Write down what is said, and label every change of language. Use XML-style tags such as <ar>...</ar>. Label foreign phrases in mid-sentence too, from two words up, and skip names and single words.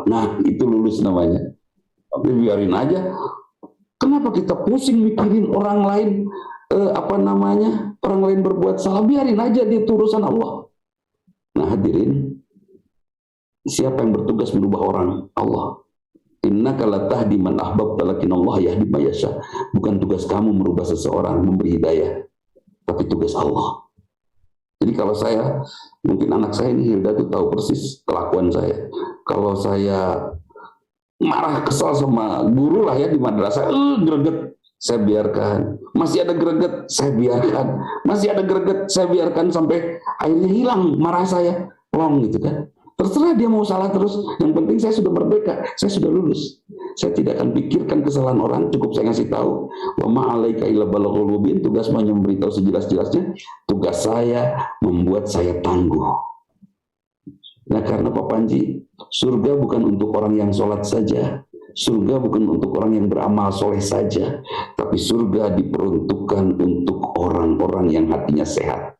<id>Nah, itu lulus namanya. Tapi biarin aja. Kenapa kita pusing mikirin orang lain orang lain berbuat salah? Biarin aja, dia urusan Allah. Nah, hadirin, siapa yang bertugas merubah orang? Allah.</id> <ar>Innaka la tahdi man ahbabta lakinallahu yahdi man yasha.</ar> <id>Bukan tugas kamu merubah seseorang, memberi hidayah, tapi tugas Allah. Jadi kalau saya, mungkin anak saya ini Hilda tuh tahu persis kelakuan saya. Kalau saya marah, kesal sama guru lah ya di madrasah, greget, saya biarkan. Masih ada greget, saya biarkan. Masih ada greget, saya biarkan sampai akhirnya hilang marah saya. Plong gitu kan. Terserah dia mau salah terus. Yang penting saya sudah merdeka, saya sudah lulus. Saya tidak akan pikirkan kesalahan orang, cukup saya ngasih tahu.</id> <ar>Wa ma'alaika illa balaghul mubin,</ar> <id>tugas hanya memberitahu sejelas-jelasnya. Tugas saya membuat saya tangguh. Nah karena Pak Panji, surga bukan untuk orang yang sholat saja, surga bukan untuk orang yang beramal soleh saja, tapi surga diperuntukkan untuk orang-orang yang hatinya sehat.</id>